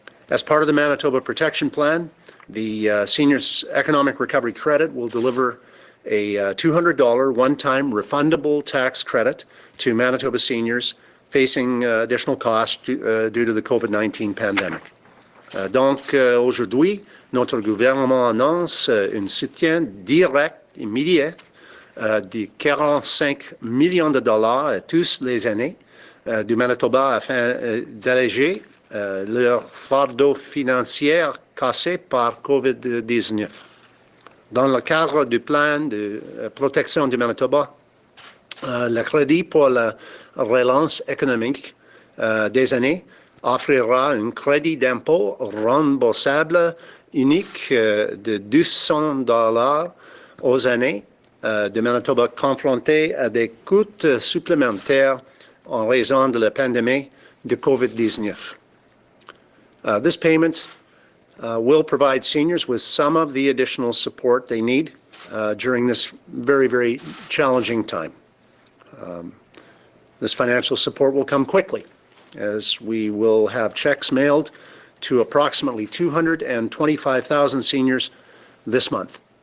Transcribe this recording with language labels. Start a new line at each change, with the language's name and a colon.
English: As part of the Manitoba Protection Plan, the Seniors Economic Recovery Credit will deliver a $200 one-time refundable tax credit to Manitoba seniors facing additional costs due to the COVID-19 pandemic.
French: Donc aujourd'hui, notre gouvernement annonce un soutien direct immédiat de 45 millions de dollars à tous les aînés du Manitoba afin d'alléger leur fardeau financier cassé par COVID-19. Dans le cadre du plan de protection du Manitoba, le crédit pour la relance économique des aînés offrira un crédit d'impôt remboursable unique de $200 aux aînés de Manitoba confrontés à des coûts supplémentaires en raison de la pandémie de COVID-19.
English: This payment will provide seniors with some of the additional support they need during this very, very challenging time. This financial support will come quickly, as we will have checks mailed to approximately 225,000 seniors this month.